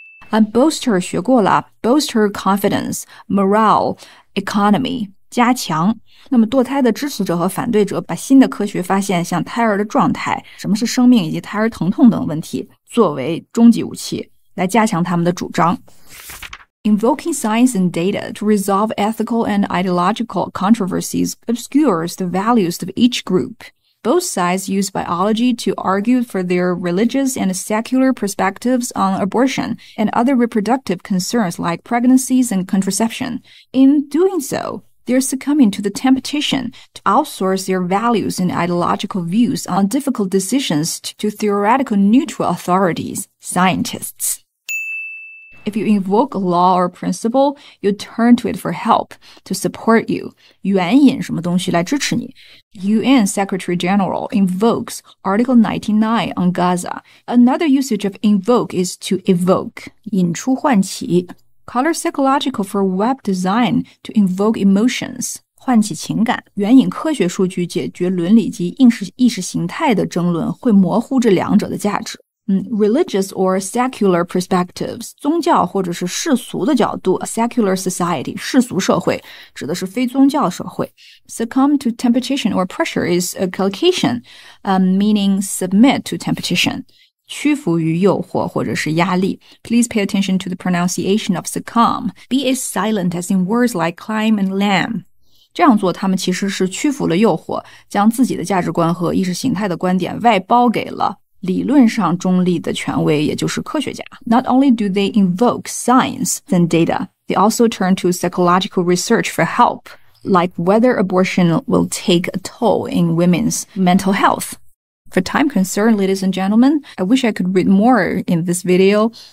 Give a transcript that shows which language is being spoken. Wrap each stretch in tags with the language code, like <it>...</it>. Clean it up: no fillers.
<en>Bolster</en> <zh>学过了</zh> <en>bolster confidence, morale, economy,</en> <zh>加强。那么堕胎的支持者和反对者把新的科学发现，像胎儿的状态、什么是生命以及胎儿疼痛等问题，作为终极武器，来加强他们的主张。</zh> <en>Invoking science and data to resolve ethical and ideological controversies obscures the values of each group. Both sides use biology to argue for their religious and secular perspectives on abortion and other reproductive concerns like pregnancies and contraception. In doing so, they're succumbing to the temptation to outsource their values and ideological views on difficult decisions to theoretical neutral authorities, scientists. If you invoke a law or principle, you turn to it for help, to support you.</en> <zh>援引什么东西来支持你</zh> <en>UN Secretary General invokes Article 99 on Gaza. Another usage of invoke is to evoke,</en> <zh>引出唤起。</zh> <en>Color psychological for web design to invoke emotions.</en> <zh>唤起情感，援引科学数据解决伦理及意识形态的争论，会模糊这两者的价值。</zh> <en>Religious or secular perspectives,</en> <zh>宗教或者是世俗的角度</zh> <en>secular society,</en> <zh>世俗社会指的是非宗教社会。</zh> <en>Succumb to temptation or pressure is a collocation, meaning submit to temptation.</en> <zh>屈服于诱惑或者是压力。</zh> <en>Please pay attention to the pronunciation of succumb. Be as silent as in words like climb and lamb.</en> <zh>这样做他们其实是屈服了诱惑，将自己的价值观和意识形态的观点外包给了理论上中立的权威，也就是科学家。</zh> <en>Not only do they invoke science and data, they also turn to psychological research for help, like whether abortion will take a toll in women's mental health. For time concern, ladies and gentlemen, I wish I could read more in this video.</en>